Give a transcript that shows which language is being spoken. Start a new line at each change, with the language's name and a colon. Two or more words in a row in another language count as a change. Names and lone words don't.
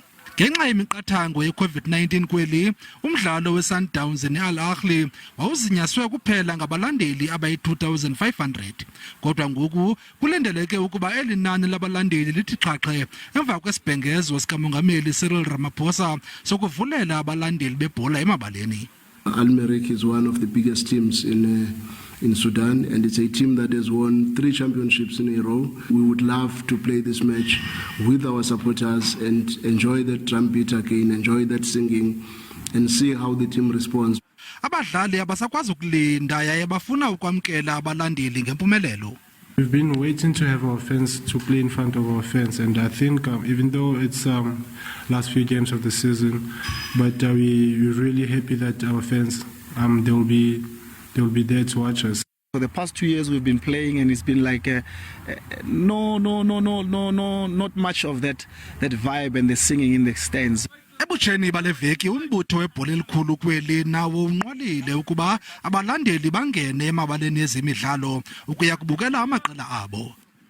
Xhosa: Ngenxa yemiqathango ye-COVID-19 kweli, umdlalo we-Sundowns ne-Al-Ahly wawuzinyaswe kuphela ngabalandeli abayi-2,500. Kodwa ngoku kulindeleke ukuba eli nani labalandeli lithi xhaxhe emva kwesibhengezo sikaMongameli Cyril Ramaphosa sokuvulela abalandeli bebhola emabaleni.
English: iAl-Merrick is one of the biggest teams in Sudan, and it's a team that has won 3 championships in a row. We would love to play this match with our supporters and enjoy that trumpet again, enjoy that singing, and see how the team responds.
Xhosa: Abadlali abasakwazi ukulinda yaye bafuna ukwamkela abalandeli ngempumelelo.
English: We've been waiting to have our fans to play in front of our fans, and I think even though it's last few games of the season, but we're really happy that our fans they'll be there to watch us. For the past 2 years we've been playing, and it's been like not much of that vibe and the singing in the stands.
Xhosa: Ebutsheni baleveki umbutho webhola elikhulu kweli nawo unqwalile ukuba abalandeli bangene emabaleni ezemidlalo ukuya kubukela amaqela abo.